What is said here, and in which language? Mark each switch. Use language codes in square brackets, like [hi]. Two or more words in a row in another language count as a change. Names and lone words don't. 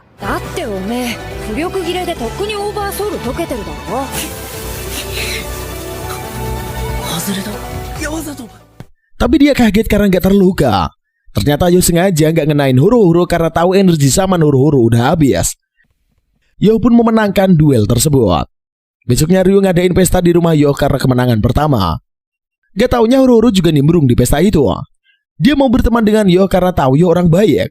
[ja] だっておめえ浮力切れでとっくにオーバーソウル解けてるだろ。外れだ。わざと。 [id] Tapi dia kaget karena gak terluka. Ternyata Yo sengaja gak ngenain Huru-Huru karena tahu energi Shaman Huru-Huru udah habis. Yo pun memenangkan duel tersebut. Besoknya Ryu ngadain pesta di rumah Yo karena kemenangan pertama. Gak taunya Huru-Huru juga nimbrung di pesta itu. Dia mau berteman dengan Yo karena tahu Yo orang baik.